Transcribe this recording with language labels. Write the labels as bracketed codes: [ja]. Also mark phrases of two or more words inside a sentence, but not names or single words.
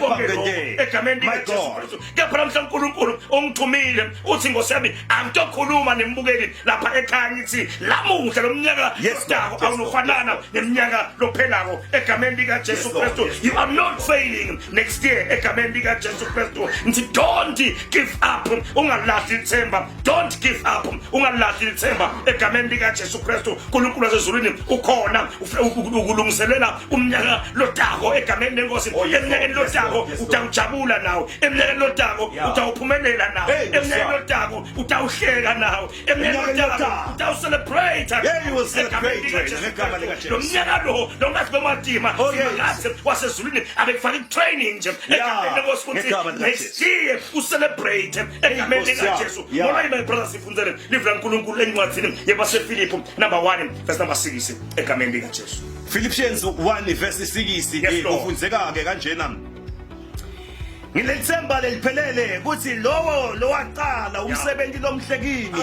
[ss] egameni lika Jesu Kristu kepha namhla uNkulunkulu ongithumile uthi Nkosi yami angitokhuluma nembukeli lapha ekhaya ngithi lamuhla lomnyaka lotako awunofanana neminyaka lophelako egameni lika Jesu Kristu [en] you are not failing next year [ss] egameni lika Jesu Kristu ngithi [en] don't give up [ss] ungalahli ithemba [en] don't give up [ss] ungalahli ithemba egameni lika Jesu Kristu uNkulunkulu wasezulwini ukhona ukulungiselela umnyaka lotako egameni lenkosi emnyakeni lotako utawujabula nawo emnyakeni lotako utawuphumelela nawo emnyakeni lotako utawuhleka nawo emnyakeni lotako utawucelebrate egameni lika Jesu lo mnyaka lo ngathi bemadima ngathi wasezulwini abekufaka itraining nje egameni lenkosi ukuthi [en] next year [ss] ucelebrate egameni lika Jesu Moloyi [en] my brother [ss] sifunzele livla uNkulunkulu encwadzini yebaseFilipi [en] number 1 verse number 6 [ss] egameni lika Jesu. Philippians 1 verse 6 ufunzeka ke kanjena ngilethemba leliphelele ukuthi lowo lowaqala umsebenzi lomhlekini